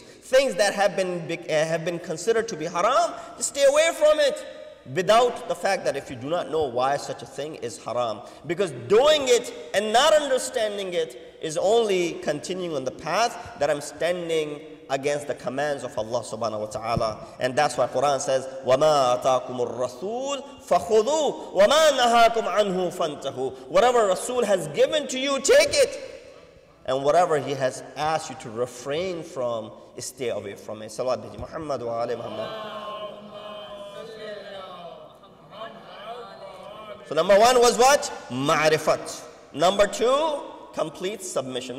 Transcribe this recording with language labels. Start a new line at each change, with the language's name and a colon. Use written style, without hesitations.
English: Things that have been considered to be haram, stay away from it, without the fact that if you do not know why such a thing is haram. Because doing it and not understanding it is only continuing on the path that I'm standing against the commands of Allah subhanahu wa ta'ala. And that's why Quran says,
Arabic: وَمَا أَتَاكُمُ الرَّسُولُ فَخُذُوهُ وَمَا نَهَاكُمْ عَنْهُ فَانْتَهُ.
English: Whatever Rasul has given to you, take it. And whatever he has asked you to refrain from, stay away from it.
Arabic: Salawat bi Muhammad wa ali Muhammad.
English: So number one was what? Ma'rifat. Number two, complete submission.